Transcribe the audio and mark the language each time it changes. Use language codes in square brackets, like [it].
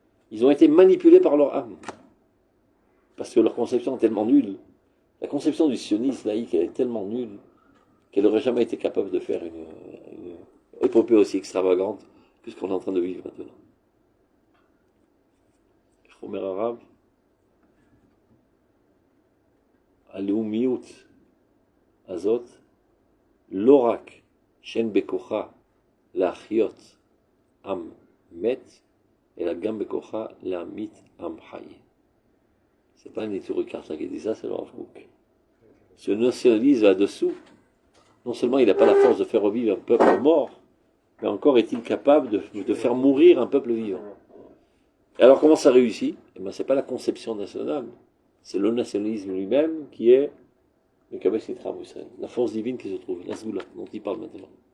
[fr] Ils ont été manipulés par leur âme. Parce que leur conception est tellement nulle. La conception du sionisme laïque, elle est tellement nulle qu'elle n'aurait jamais été capable de faire une épopée aussi extravagante que ce qu'on est en train de vivre maintenant. [he] Chomer arabe, הלאומיות הזאת לא רק שאין בכוחה להחיות עם מת, אלא גם בכוחה להמית עם חי. [fr] C'est pas un Nétour Carta qui dit ça, c'est le Rav Kook. Ce nationalisme là-dessous, non seulement il n'a pas la force de faire revivre un peuple mort, mais encore est-il capable de faire mourir un peuple vivant. Et alors comment ça réussit? Eh bien, c'est pas la conception nationale, c'est le nationalisme lui-même qui est le Kabbalah Sitra Israël, la force divine qui se trouve, la Zgoula, dont il parle maintenant.